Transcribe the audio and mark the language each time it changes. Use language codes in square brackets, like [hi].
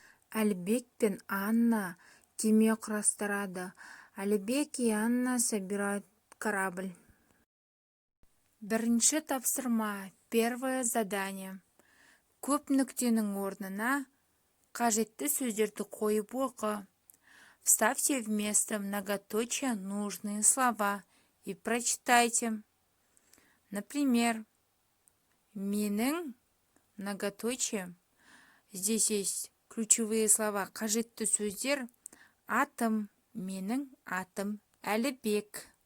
[kk] Әлібек пен Анна кеме құрастырады. [ru] Әлібек и Анна собирают корабль. [kk] Бірінші тапсырма. [ru] Первое задание. [kk] Көп нүктенің орнына қажетті сөздерді қойып оқы. [ru] Вставьте вместо многоточия нужные слова и прочитайте. Например, менің многоточие. Здесь есть ключевые слова. [kk] Қажетті сөздер: атым, менің атым, Әлібек.